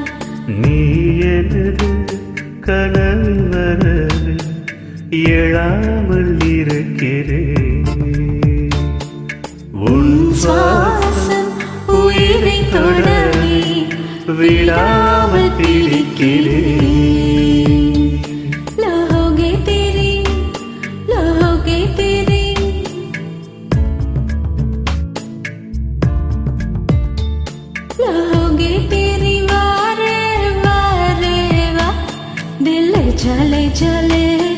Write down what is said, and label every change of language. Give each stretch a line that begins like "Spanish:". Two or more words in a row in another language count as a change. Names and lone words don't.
Tamil: நீ எனது கனவில் வரவே எழாமல் இருக்கிறேன். உன் சுவாசம் உயிரை தொடவே விடாமல் பிடிக்கிறேன்.
Hindi: लो हो गई तेरी, लो हो गई तेरी, लो हो गई तेरी वारे वारे वा। दिल ले जा ले जा ले